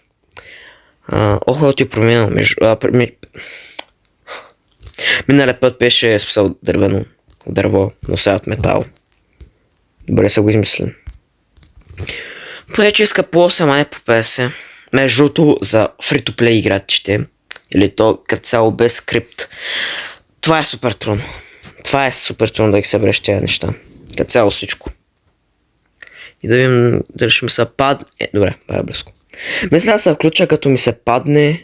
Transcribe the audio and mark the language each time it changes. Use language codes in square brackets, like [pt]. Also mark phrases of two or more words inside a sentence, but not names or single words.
[bg] Ти е променено между... Миналия път беше списал дърво, но сега от метал. Добре са го измислен. Поне че иска по 8, а не по 50. Между другото за [en] free-to-play [bg] играчите, или то като цяло без скрипт, това е супер трудно. Това е супер трудно да ги събереш тези неща. Като цяло всичко. И да видим дали ще ми се падне... Добре, това е близко. Мисля да се включа като ми се падне...